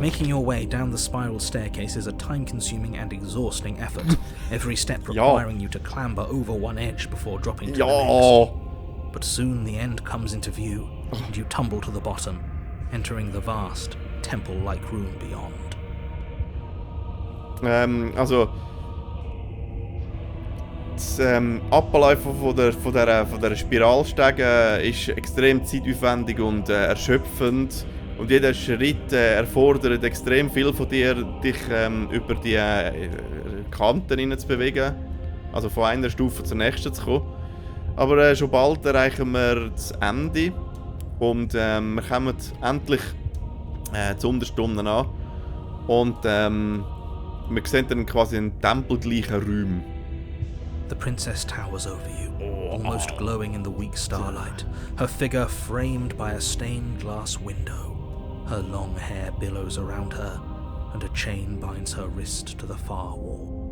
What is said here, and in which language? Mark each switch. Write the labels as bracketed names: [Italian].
[English] Making your way down the spiral staircase is a time-consuming and exhausting effort. Every step requiring you to clamber over one edge before dropping to the next. But soon the end comes into view, and you tumble to the bottom, entering the vast, temple-like room beyond. [German] Also das Ablaufen von der Spiralstege ist extrem zeitaufwendig und erschöpfend. Und jeder Schritt erfordert extrem viel von dir, dich über die Kanten zu bewegen. Also von einer Stufe zur nächsten zu kommen. Aber schon bald erreichen wir das Ende. Und wir kommen endlich zu Unterstunden an. Und wir sehen dann quasi einen tempelgleichen Raum. [English] The princess towers over you, almost glowing in the weak starlight, her figure framed by a stained glass window. Her long hair billows around her, and a chain binds her wrist to the far wall.